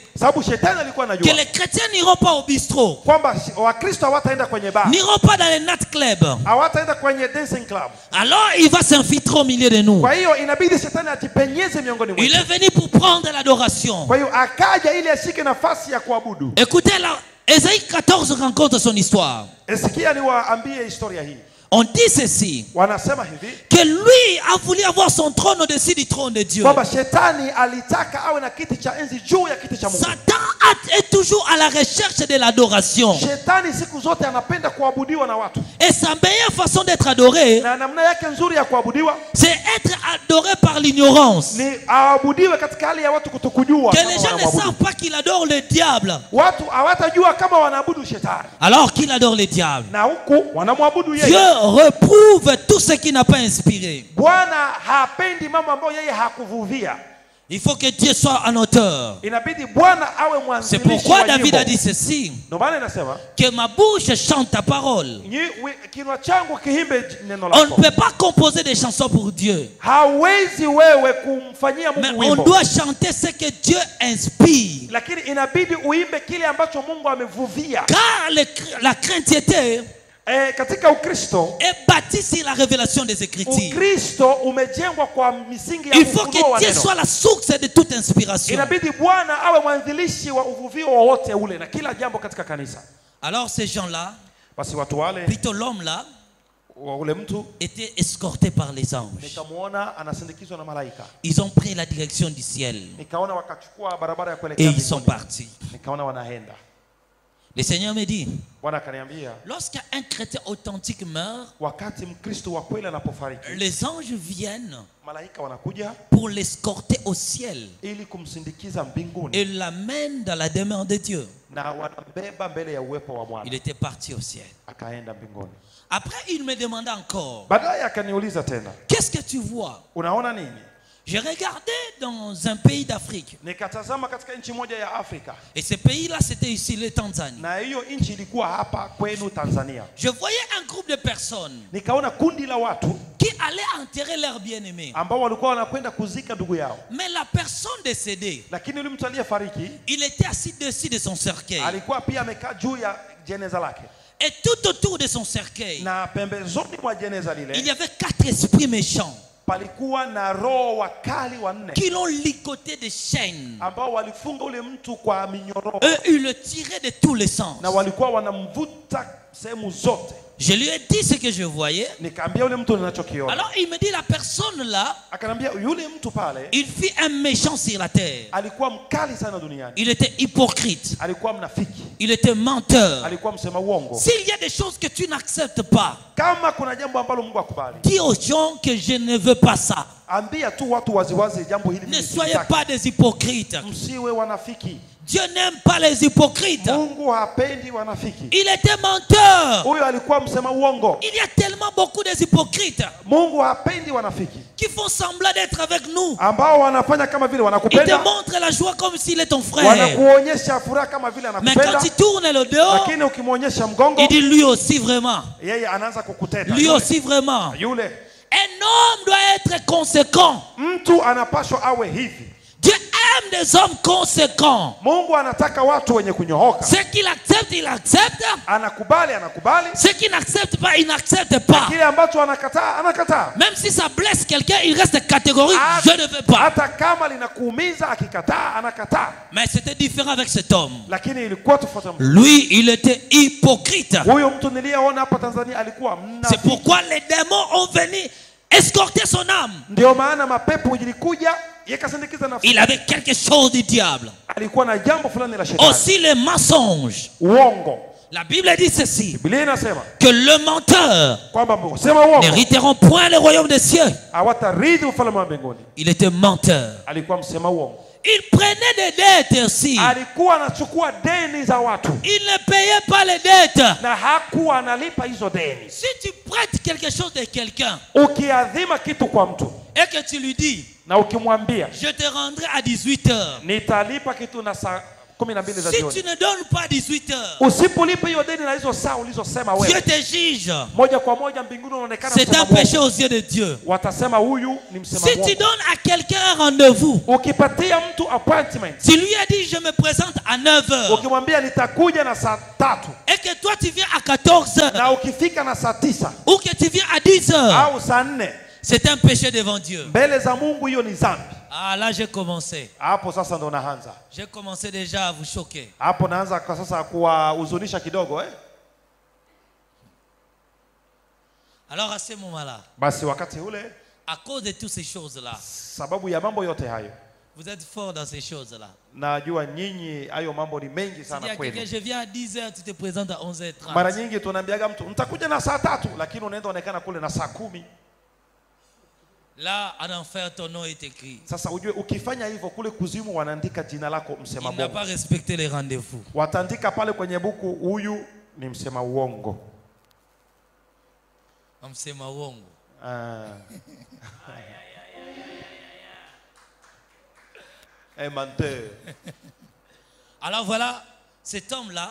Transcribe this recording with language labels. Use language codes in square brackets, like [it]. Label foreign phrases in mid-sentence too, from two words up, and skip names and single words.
[sw] Sababu shetani alikuwa [fr] que [sw] anajua [fr] les chrétiens n'iront pas au bistrot, [sw] kwamba Wakristo hawataenda kwenye bar, [fr] n'iront pas dans les nightclubs. [sw] hawataenda kwenye [en] dancing club. [fr] Alors il va s'infiltrer au milieu de nous. [sw] Kwa hiyo inabidi shetani ajipenyeze miongoni [fr] Il [sw] mwetu. [fr] est venu pour prendre l'adoration. [sw] Kwa hiyo akaja ili ashike nafasi ya kuabudu. [fr] Écoutez, là, Ésaïe 14 rencontre son histoire. [sw] Sikia niwaambie historia hii. [fr] On dit ceci, [sw] Wanasema hivi [fr] que lui a voulu avoir son trône au-dessus du trône de Dieu. [sw] kwamba shetani alitaka awe na kiti cha enzi juu ya kiti cha Mungu. [fr] Satan est toujours à la recherche de l'adoration. [sw] Shetani siku zote anapenda kuabudiwa na watu, [fr] Et sa meilleure façon d'être adoré, [sw] na namna yake nzuri ya kuabudiwa [fr] c'est être adoré par l'ignorance. [sw] ni aabudiwe katika hali ya watu kutokujua [fr] Que [sw] kama [fr] les gens ne [sw] wanamwabudu. [fr] savent pas qu'il adore le diable, [sw] Watu hawatajua kama wanaabudu shetani, [fr] alors qu'il adore le diable. [sw] na huku wanamwabudu [fr] Dieu [sw] yeye. [fr] reprouve tout ce qui n'a pas inspiré. [sw] Bwana hapendi mambo ambayo yeye hakuvuvia. [fr] Il faut que Dieu soit un auteur. [sw] Inabidi Bwana awe [fr] C'est [sw] mwanzilishi [fr] pourquoi [sw] wa [fr] David a [sw] nyimbo. [fr] dit ceci, [sw] Ndio maana inasema [fr] que ma bouche chante ta parole. [sw] kinwa changu kiimbe neno [fr] On ne [sw] lako. [fr] peut pas composer des chansons pour Dieu, [sw] Hawezi wewe kumfanyia [fr] mais [sw] Mungu [fr] on [sw] wimbo, [fr] doit chanter ce que Dieu inspire. [sw] lakini inabidi uimbe kile ambacho Mungu amevuvia. [fr] Car la chrétienté [sw] Katika Ukristo, [fr] est bâtie sur la révélation des Écritures. [sw] Ukristo umejengwa kwa misingi ya [fr] Il faut [sw] ufunuo wa [fr] que Dieu [sw] neno. [fr] soit la source de toute inspiration. [sw] Inabidi Bwana awe mwanzilishi wa uvuvio wowote ule na kila jambo katika kanisa. [fr] Alors ces gens-là, [sw] Basi watu wale, [fr] plutôt l'homme-là, [sw] wa ule mtu [fr] étaient escortés par les anges. [sw] nikamuona anasindikizwa na malaika. [fr] Ils ont pris la direction du ciel [sw] Nikaona wakachukua barabara ya [fr] et [sw] kuelekea [fr] ils sont [sw] mbinguni. [fr] partis. [sw] Nikaona wanaenda. [fr] Le Seigneur me dit, [sw] Bwana akaniambia, [fr] lorsqu'un chrétien authentique meurt, [sw] wakati Mkristo wa kweli anapofariki, [fr] les anges viennent [sw] malaika wanakuja [fr] pour l'escorter au ciel [sw] ili kumsindikiza mbinguni [fr] et l'amènent dans la demeure de Dieu. [sw] na wanambeba mbele ya uwepo wa Bwana. [fr] Il était parti au ciel. [sw] Akaenda mbinguni. [fr] Après, il me demanda encore, [sw] Baadaye akaniuliza tena, [fr] qu'est-ce que tu vois? [sw] unaona nini? [fr] Je regardais dans un pays d'Afrique. [sw] Nikatazama katika nchi moja ya Afrika, [fr] Et ce pays-là, c'était ici, le Tanzanie. [sw] na hiyo nchi ilikuwa hapa kwenu Tanzania. [fr] Je voyais un groupe de personnes [sw] Nikaona kundi la watu [fr] qui allaient enterrer leur bien-aimé. [sw] ambao walikuwa wanakwenda kuzika ndugu yao, [fr] Mais la personne décédée, [sw] lakini yule mtu aliyefariki [fr] il était assis dessus de son cercueil. [sw] alikuwa pia amekaa juu ya jeneza lake, [fr] Et tout autour de son cercueil, [sw] na pembezoni mwa jeneza [fr] il y [sw] lile [fr] avait 4 esprits méchants [sw] palikuwa na roho wakali wanne [fr] qui l'ont ligoté de chaînes. [sw] ambao walifunga ule mtu kwa minyororo [fr] Eux, ils le tiraient de tous les sens. [sw] na walikuwa wanamvuta sehemu zote. [fr] Je lui ai dit ce que je voyais. [sw] Nikaambia yule mtu ninachokiona. [fr] Alors il me dit, la personne là, [sw] Akanambia yule mtu pale [fr] il fit un méchant sur la terre. [sw] alikuwa mkali sana duniani, [fr] Il était hypocrite. [sw] alikuwa mnafiki, [fr] Il était menteur. [sw] alikuwa msema uongo. [fr] S'il y a des choses que tu n'acceptes pas, [sw] Kama kuna jambo ambalo Mungu akubali, [fr] dis aux gens que je ne veux pas ça. [sw] ambia tu watu waziwazi jambo hili [fr] Ne [sw] mimi [fr] soyez [sw] sitaki. [fr] pas des hypocrites. [sw] Msiwe wanafiki. [fr] Dieu n'aime pas les hypocrites. [sw] Mungu hapendi wanafiki. [fr] Il était menteur. [sw] Huyo alikuwa msema uongo. [fr] Il y a tellement beaucoup de hypocrites [sw] Mungu hapendi wanafiki [fr] qui font semblant d'être avec nous. [sw] ambao wanafanya kama vile [fr] Il te [sw] wanakupenda, [fr] montre la joie comme s'il est ton frère. [sw] wanakuonyesha furaha kama vile [fr] Mais quand [sw] anakupenda, [fr] tu tournes le dos, [sw] lakini ukimwonyesha mgongo [fr] il dit lui aussi vraiment. [sw] yeye anaanza kukuteta. [fr] Lui aussi vraiment. [sw] Yule [fr] Un homme doit être conséquent. [sw] mtu anapaswa awe hivi. [fr] Dieu aime des hommes conséquents. [sw] Mungu anataka watu wenye kunyooka. [fr] Ce qu'il accepte, il accepte. [sw] Anakubali, anakubali. [fr] Ce qu'il n'accepte pas, il n'accepte pas. [sw] Kile ambacho anakataa, anakataa. [fr] Même si ça blesse quelqu'un, il reste catégorique. [sw] Hata- [fr] Je ne veux pas. [sw] Hata kama linakuumiza, akikataa, anakataa. [fr] Mais c'était différent avec cet homme. [sw] Lakini ilikuwa tofauti. [fr] Lui, il était hypocrite. [sw] Huyo mtu niliyeona hapa Tanzania alikuwa [fr] C'est [sw] mnafiki. [fr] pourquoi les démons ont venu escorter son âme. [sw] Ndio maana mapepo ilikuja yakasindikiza nafsi. [fr] Il avait quelque chose du diable. [sw] Alikuwa na jambo fulani la shetani. [fr] Aussi les mensonges. [sw] Uongo. [fr] La Bible dit ceci, [sw] Biblia inasema [fr] que le menteur [sw] kwamba sema uongo [fr] n'hériteront point le royaume des cieux. [sw] hawatarithi ufalme wa mbinguni. [fr] Il était menteur. [sw] Alikuwa msema uongo. [fr] Il prenait des dettes aussi. [sw] Alikuwa anachukua deni za watu [fr] Il ne payait pas les dettes. [sw] na hakuwa analipa hizo deni. [fr] Si tu prêtes quelque chose de quelqu'un [sw] Ukiadhima kitu kwa mtu [fr] et que tu lui dis, [sw] Na ukimwambia [fr] je te rendrai à 18h. [sw] nitalipa kitu na saa 12 za [fr] Si [sw] jioni, [fr] tu ne donnes pas 18h, [sw] usipolipa hiyo deni na hizo saa ulizosema [fr] Dieu [sw] wewe, [fr] te juge. [sw] moja kwa moja mbinguni unaonekana [fr] C'est [sw] msema [fr] un péché [sw] mwongo. [fr] aux yeux de Dieu. [sw] Watasema huyu ni msema [fr] Si tu [sw] mwongo. [fr] donnes à quelqu'un un rendez-vous, [sw] Ukipatia mtu appointment, [fr] tu lui as dit je me présente à 9h [sw] ukimwambia nitakuja na saa 3 [fr] et que toi tu viens à 14h [sw] na ukifika na saa 9 [fr] ou que tu viens à 10h, [sw] au saa 4 [fr] c'est un péché devant Dieu. [sw] mbele za Mungu, hiyo ni dhambi. [fr] Ah, là j'ai commencé. [sw] Hapo sasa ndo naanza. [fr] J'ai commencé déjà à vous choquer. [sw] Hapo naanza kwa sasa kuwahuzunisha kidogo [fr] Alors à ce moment-là, [sw] Basi wakati ule, [fr] à cause de toutes ces choses-là, [sw] sababu ya mambo yote hayo, [fr] vous êtes fort dans ces choses-là. [sw] najua nyinyi hayo mambo ni mengi [fr] Si [sw] sana [fr] quelqu'un, [sw] kwenu. [fr] je viens à 10h, tu te présentes à 11h30. [sw] Mara nyingi tunaambiaga mtu nitakuja na saa 3, lakini unaenda onekana kule na saa 10. [fr] Là, en enfer, ton nom est écrit. [sw] Sasa ujue ukifanya hivyo kule kuzimu wanaandika jina lako msema [fr] Il n'a [sw] bongo. [fr] pas respecté les rendez-vous. [sw] Wataandika pale kwenye buku, huyu ni msema uongo. Msema uongo. [fr] Menteur. Alors voilà, cet homme-là